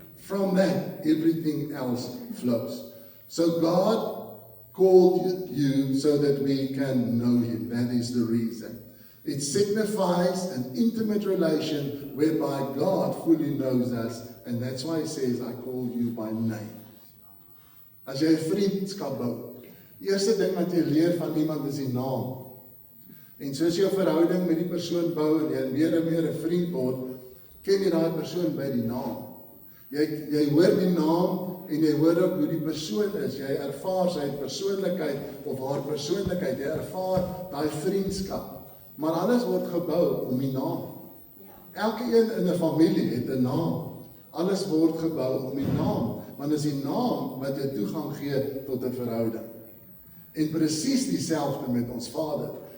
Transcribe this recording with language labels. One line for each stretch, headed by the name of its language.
English: From that, everything else flows. So God called you so that we can know Him. That is the reason. It signifies an intimate relation whereby God fully knows us. And that's why He says, I call you by name.
Afrikaans: As jy 'n vriendskap bou, die eerste ding wat jy leer van iemand is die naam. En soos jy 'n verhouding met die persoon bou en jy meer en meer 'n vriend word, ken jy daai persoon by die naam. Jy hoor die naam en jy hoor ook hoe die persoon is. Jy ervaar sy persoonlikheid of haar persoonlikheid. Jy ervaar daai vriendskap. Maar alles word gebou om die naam. Elke een in 'n familie het 'n naam. Alles word gebou om die naam. Want dit is die naam wat jou toegang gee tot 'n verhouding. En presies dieselfde met ons Vader.